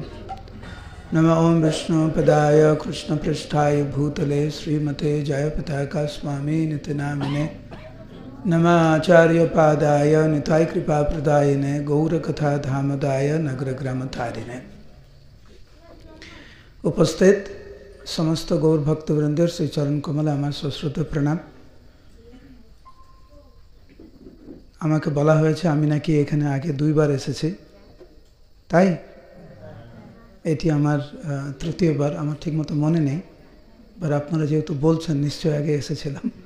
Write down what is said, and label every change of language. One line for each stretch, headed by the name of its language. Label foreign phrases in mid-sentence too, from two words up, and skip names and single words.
Sanskrit: नमो ओं विष्णुपदाय कृष्णपृष्ठाय भूतले श्रीमते जयपताका स्वामी नित्यनामिने। नमः आचार्यपादाय निताय कृपाप्रदायिने गौरकथाधामदाय नगरग्रामतारिणे।
Bangla: উপস্থিত সমস্ত গৌর ভক্তবৃন্দের শ্রী চরণ কমলে আমার সশ্রদ্ধ প্রণাম। আমাকে বলা হয়েছে আমি নাকি এখানে আগে দুইবার এসেছি, তাই এটি আমার তৃতীয়বার। আমার ঠিকমতো মনে নেই, বাট আপনারা যেহেতু বলছেন নিশ্চয়ই আগে এসেছিলাম।